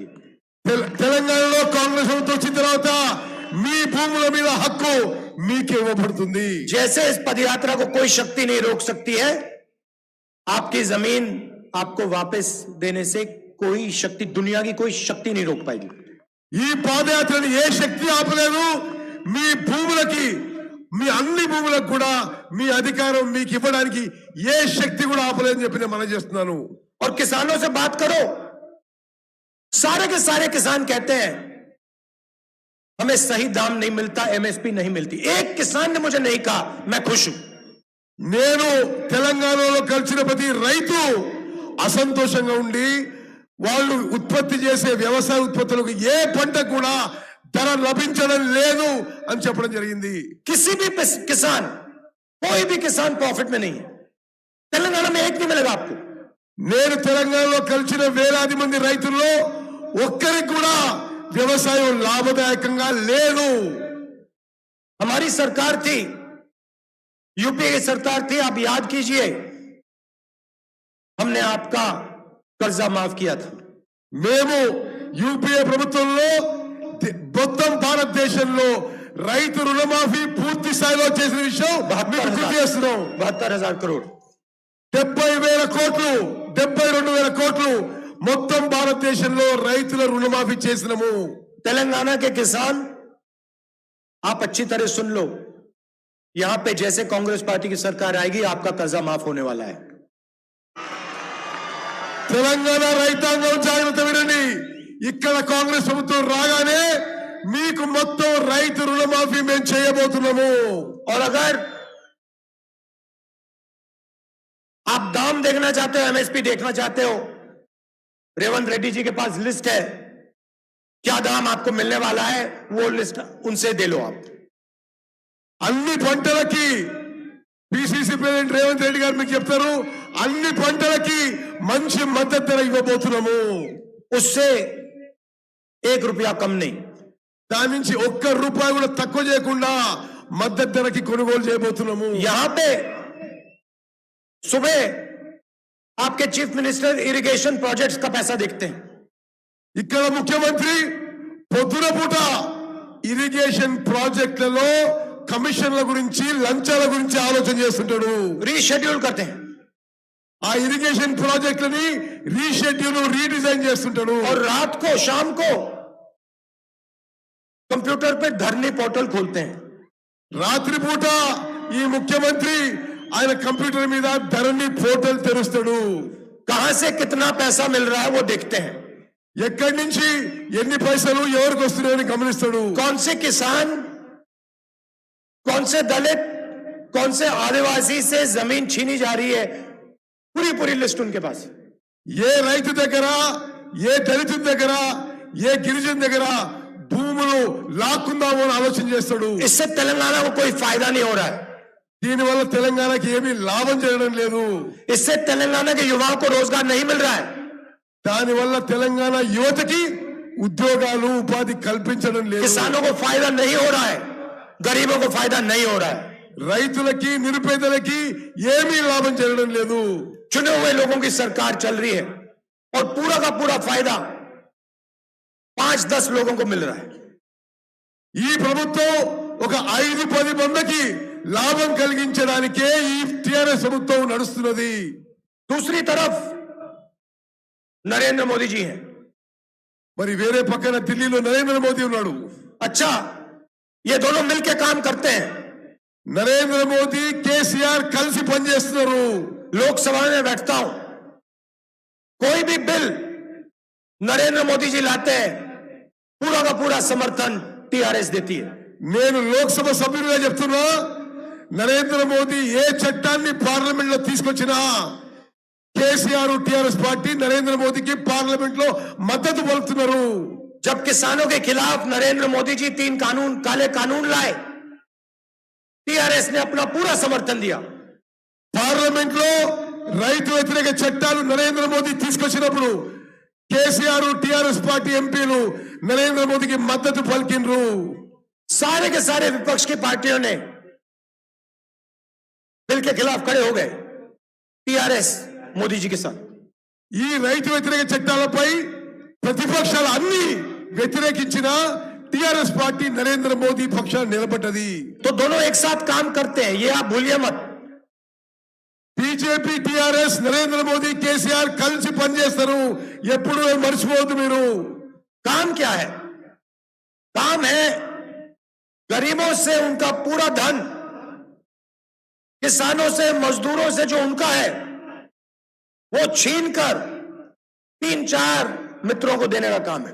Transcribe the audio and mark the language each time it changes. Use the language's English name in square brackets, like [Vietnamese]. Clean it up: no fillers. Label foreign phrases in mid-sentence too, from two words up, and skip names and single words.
[Telugu] తెలంగాణలో కాంగ్రెస్ ప్రభుత్వం వచ్చిన తర్వాత మీ భూముల మీద హక్కు మీకే ఇవ్వబడుతుంది. [Hindi] जैसे इस पदयात्रा को कोई शक्ति नहीं रोक सकती है, आपकी जमीन आपको वापस देने से कोई शक्ति, दुनिया की कोई शक्ति नहीं रोक पाएगी. [Telugu] ఈ పాదయాత్రని ఏ శక్తి ఆపలేదు. మీ భూములకి, మీ అన్ని భూములకు కూడా మీ అధికారం మీకు ఇవ్వడానికి ఏ శక్తి కూడా ఆపలేదని చెప్పి నేను మనం చేస్తున్నాను. [Hindi] और किसानों से बात करो, सारे के सारे किसान कहते हैं हमें सही दाम नहीं मिलता, एमएसपी नहीं मिलती. एक किसान ने मुझे नहीं कहा मैं खुश हूं. [Telugu] నేను తెలంగాణలో కలిసిన ప్రతి రైతు అసంతోషంగా ఉండి వాళ్ళు ఉత్పత్తి చేసే వ్యవసాయ ఉత్పత్తులకు ఏ పంట కూడా ధర లభించడం లేదు అని చెప్పడం జరిగింది. [Hindi] किसी भी किसान, कोई भी किसान प्रॉफिट में नहीं है. तेलंगाना में एक नहीं मिलेगा आपको. [Telugu] నేను తెలంగాణలో కలిసిన వేలాది మంది రైతుల్లో ఒక్కరికి కూడా వ్యవసాయం లాభదాయకంగా లేదు. [Hindi] हमारी सरकार थी, यूपीए की सरकार थी, आप याद कीजिए, हमने आपका कर्जा माफ किया था. [Telugu] మేము యూపీఏ ప్రభుత్వంలో మొత్తం భారతదేశంలో రైతు రుణమాఫీ పూర్తి స్థాయిలో చేసిన విషయం మీకు గుర్తు చేస్తున్నాం. [Hindi] 72,000 करोड़, [Telugu] 70,000 కోట్లు, 72,000 కోట్లు మొత్తం భారతదేశంలో రైతుల రుణమాఫీ చేసినాము. [Hindi] तेलंगाना के किसान, आप अच्छी तरह सुन लो, यहां पे जैसे कांग्रेस पार्टी की सरकार आएगी आपका कर्जा माफ होने वाला है. [Telugu] తెలంగాణ రైతాంగం జాగ్రత్త వినండి. ఇక్కడ కాంగ్రెస్ ప్రభుత్వం రాగానే మీకు మొత్తం రైతు రుణమాఫీ మేము చేయబోతున్నాము. [Hindi] और अगर आप दाम देखना चाहते हो, एमएसपी देखना चाहते हो, रेवंत रेड्डी जी के पास लिस्ट है, क्या दाम आपको मिलने वाला है वो लिस्ट उनसे दे लो आप। [Telugu] అన్ని పంటలకి [English] PCC president [Telugu] రేవంత్ రెడ్డి గారు మీకు చెప్తారు, అన్ని పంటలకి మంచి మద్దతు ధర ఇవ్వబోతున్నాము. [Hindi] उससे 1 रुपया कम नहीं, [Telugu] దాని నుంచి ఒక్క రూపాయి కూడా తక్కువ చేయకుండా మద్దతు ధరకి కొనుగోలు చేయబోతున్నాము. [Hindi] यहां पे सुबह आपके [English] chief minister irrigation projects [Hindi] का पैसा देखते हैं, [Telugu] ఇక్కడ ముఖ్యమంత్రి పొద్దున పూట ఇరిగేషన్ ప్రాజెక్టులలో కమిషన్ల గురించి లంచాల గురించి ఆలోచన చేస్తుంటాడు. [Hindi] रीशेड्यूल करते हैं [Telugu] ఆ ఇరిగేషన్ ప్రాజెక్టులని [English] reschedule redesign [Telugu] చేస్తుంటాడు. [Hindi] और रात को शाम को कंप्यूटर पे धरनी पोर्टल खोलते हैं. [Telugu] రాత్రిపూట ఈ ముఖ్యమంత్రి ఆయన కంప్యూటర్ మీద ధరణి పోర్టల్ తెరుస్తాడు. [Hindi] कहां से कितना पैसा मिल रहा है वो देखते हैं, [Telugu] ఎక్కడి నుంచి ఎన్ని పైసలు ఎవరికి వస్తున్నాయని గమనిస్తాడు. [Hindi] कौन से किसान, कौन से दलित, कौन से आदिवासी से जमीन छीनी जा रही है, पूरी लिस्ट उनके पास. [Telugu] ఏ రైతు దగ్గర, ఏ దళితుడి దగ్గర, ఏ గిరిజన దగ్గర భూములు లాక్కుందామో అని ఆలోచన చేస్తాడు. [Hindi] इससे तेलंगाना को कोई फायदा नहीं हो रहा है, [Telugu] దీనివల్ల తెలంగాణకి ఏమీ లాభం జరగడం లేదు. [Hindi] इससे तेलंगाना के युवाओं को रोजगार नहीं मिल रहा है, [Telugu] దానివల్ల తెలంగాణ యువతకి ఉద్యోగాలు ఉపాధి కల్పించడం లేదు. [Hindi] किसानों को फायदा नहीं हो रहा है, गरीबों को फायदा नहीं हो रहा है, [Telugu] రైతులకి నిరుపేదలకి ఏమీ లాభం జరగడం లేదు. [Hindi] चुने हुए लोगों की सरकार चल रही है और पूरा का पूरा फायदा 5-10 लोगों को मिल रहा है. [Telugu] ఈ ప్రభుత్వం ఒక 5-10 మందికి లాభం కలిగించడానికే ఈ టిఆర్ఎస్ ప్రభుత్వం నడుస్తున్నది. [Hindi] दूसरी तरफ नरेंद्र मोदी जी हैं. [Telugu] మరి వేరే పక్కన ఢిల్లీలో నరేంద్ర మోదీ ఉన్నాడు. [Hindi] अच्छा, ये दोनों मिलकर काम करते हैं. [Telugu] నరేంద్ర మోదీ కేసీఆర్ కలిసి పనిచేస్తున్నారు. [Hindi] लोकसभा में बैठता हूं, कोई भी बिल नरेंद्र मोदी जी लाते हैं, पूरा का पूरा समर्थन टीआरएस देती है. [Telugu] నేను లోక్సభ సభ్యులుగా చెప్తున్నా, నరేంద్ర మోదీ ఏ చట్టాన్ని పార్లమెంట్ లో తీసుకొచ్చినా కేసీఆర్ టిఆర్ఎస్ పార్టీ నరేంద్ర మోదీకి పార్లమెంట్ లో మద్దతు పలుకుతున్నారు. [Hindi] जब किसानों के खिलाफ नरेंद्र मोदी जी 3 काले कानून लाए, टीआरएस ने अपना पूरा समर्थन दिया. [Telugu] పార్లమెంట్ లో రైతు వ్యతిరేక చట్టాలు నరేంద్ర మోదీ తీసుకొచ్చినప్పుడు కేసీఆర్ టిఆర్ఎస్ పార్టీ ఎంపీలు నరేంద్ర మోదీకి మద్దతు పలికిండ్రు. [Hindi] सारे के सारे विपक्ष की पार्टियों ने बिल के खिलाफ खड़े हो गए, टीआरएस मोदी जी के साथ. [Telugu] ఈ రైతు వ్యతిరేక చట్టాలపై ప్రతిపక్షాలు అన్ని వ్యతిరేకించిన టిఆర్ఎస్ పార్టీ నరేంద్ర మోదీ పక్షాన్ని నిలబడ్డది. [Hindi] तो दोनों एक साथ काम करते हैं, ये आप भूलिए मत. [Telugu] బీజేపీ టిఆర్ఎస్ నరేంద్ర మోదీ కేసీఆర్ కలిసి పనిచేస్తారు. ఎప్పుడు మర్చిపోవద్దు మీరు. [Hindi] काम क्या है? काम है गरीबों से उनका पूरा धन, किसानों से, मजदूरों से जो उनका है वो छीनकर 3-4 मित्रों को देने का काम है.